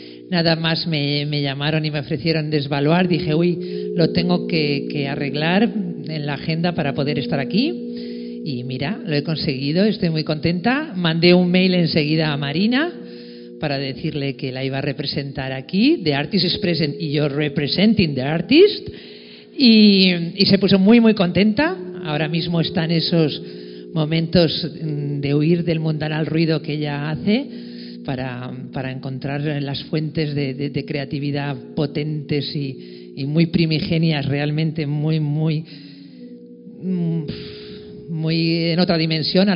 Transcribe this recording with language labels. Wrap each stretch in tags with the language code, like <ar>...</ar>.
<es>Nada más me llamaron y me ofrecieron desvaluar. Dije, uy, lo tengo que arreglar en la agenda para poder estar aquí. Y mira, lo he conseguido, estoy muy contenta. Mandé un mail enseguida a Marina para decirle que la iba a representar aquí.</es> <en>The artist is present y you're representing the artist.</en> <es>Y se puso muy, muy contenta. Ahora mismo está en esos momentos de huir del mundanal ruido que ella hace para encontrar las fuentes de creatividad potentes y muy primigenias, realmente muy en otra dimensión.</es>